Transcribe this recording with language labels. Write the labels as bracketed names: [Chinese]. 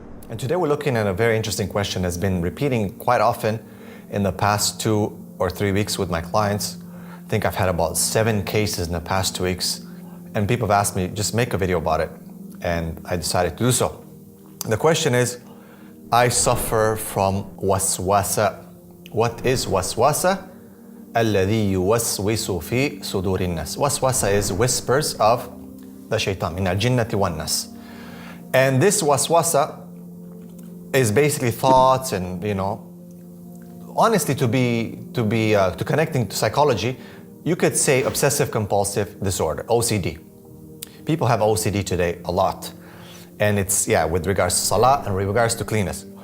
[English] And today we're looking at a very interesting question that's been repeating quite often in the past 2 or 3 weeks with my clients. I think I've had about 7 cases in the past 2 weeks, and people have asked me, just make a video about it, and I decided to do so. The question is, I suffer from waswasa. What is waswasa? [Arabic] الذي يوسوس في صدور الناس. [English] Waswasa is whispers of the shaitan, [Arabic] min al-jinnati wan-nas. [English] And this waswasa is basically thoughts, and honestly, to connecting to psychology, you could say obsessive compulsive disorder, OCD. People have OCD today a lot, and it's with regards to salah and with regards to cleanness.